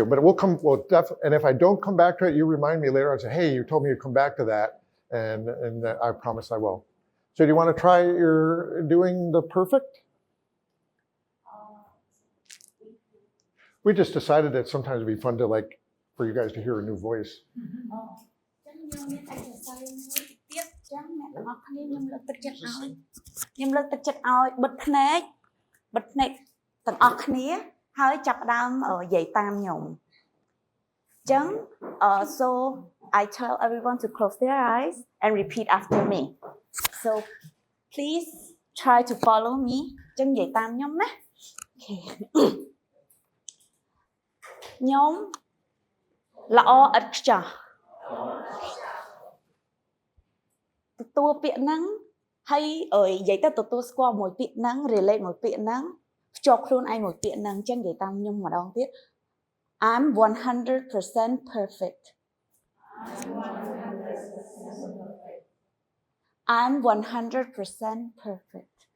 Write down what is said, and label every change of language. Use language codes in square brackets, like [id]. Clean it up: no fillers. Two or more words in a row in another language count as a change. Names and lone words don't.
[en] But we'll definitely, and if I don't come back to it, you remind me later and say, hey, you told me to come back to that. And I promise I will. So do you want to try your doing the perfect? We just decided that sometimes it'd be fun to like, for you guys to hear a new voice. [km] ចឹងយើងមាន exercise មួយទៀតចឹងអ្នកទាំងអស់គ្នាខ្ញុំលើកទឹកចិត្តឲ្យបិទភ្នែកទាំងអស់គ្នាហើយចាប់ផ្ដើមនិយាយតាមខ្ញុំចឹង [en] so I tell everyone to close their eyes and repeat after me so please try to follow me [km] ចឹងនិយាយតាមខ្ញុំណា Okay ខ្ញុំល្អឥតខ្ចោះទទួលពាក្យហ្នឹងហើយនិយាយទៅទទួលស្គាល់មួយពាក្យហ្នឹង relate មួយពាក្យហ្នឹងភ្ជាប់ខ្លួនឯងមួយពាក្យហ្នឹងចឹងនិយាយតាមខ្ញុំម្ដងទៀត [en] I'm 100% perfect I'm 100% perfect